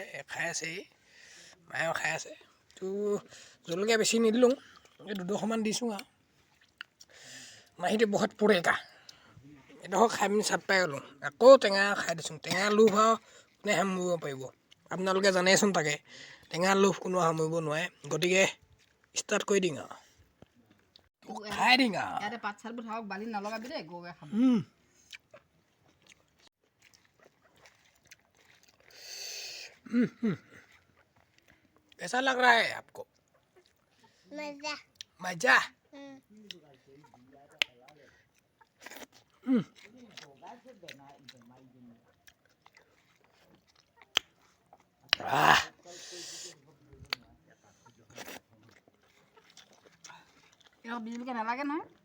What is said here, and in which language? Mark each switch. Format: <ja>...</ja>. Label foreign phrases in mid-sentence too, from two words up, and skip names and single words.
<as>খাই আছে মায়েও খাই আছে তো জলকীয়া বেছি নিদিলোঁ এই দুডোখৰমান দিছোঁ আৰু মাহীটো বহুত পুৰেকা এডোখৰ খাই পিনি চাপ পাই গ'লোঁ আকৌ টেঙা খাই দিছোঁ টেঙা লোভ আৰু কোনে সামৰিব পাৰিব আপোনালোকে জানেইচোন তাকে টেঙা লোভ কোনো সামৰিব নোৱাৰে গতিকে ষ্টাৰ্ট কৰি দিওঁ আৰু খাই দিওঁ আৰু ইয়াতে পাত চাতবোৰ থাকক বালি নলগাবি দেই গৰুৱে খাব</as> <hi>कैसा लग रहा है आपको मजा मजा</hi> <as>ইয়াত বীজ জলকীয়া নালাগে নহয়</as>